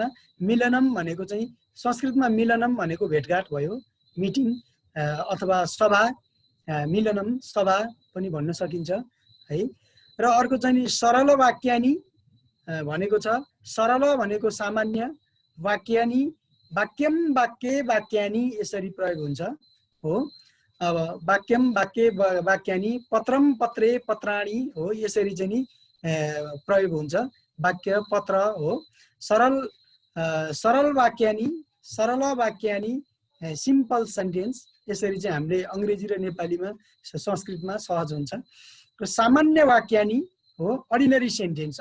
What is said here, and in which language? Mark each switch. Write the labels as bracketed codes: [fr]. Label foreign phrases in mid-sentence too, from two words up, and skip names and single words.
[ne] मिलनम भनेको चाहिँ संस्कृतमा मिलनम भनेको भेटघाट भयो, मिटिङ अथवा सभा, मिलनम सभा पनि भन्न सकिन्छ है। र अर्को चाहिँ नि [sa] सरल वाक्यानि [ne] भनेको छ। सरल भनेको सामान्य, [sa] वाक्यानि वाक्यम वाक्ये वाक्यानि [ne] यसरी प्रयोग हुन्छ हो। अब [sa] वाक्यम वाक्य वाक्यानि पत्रम पत्रे पत्राणि [ne] हो यसरी चाहिँ नि प्रयोग हुन्छ। वाक्य पत्र हो। [sa] सरल सरल वाक्यानि [en] simple sentence [ne] यसरी चाहिँ हामीले अङ्ग्रेजी र नेपालीमा संस्कृतमा सहज हुन्छ। र [sa] सामान्य वाक्यानि [ne] हो [en] ordinary sentence.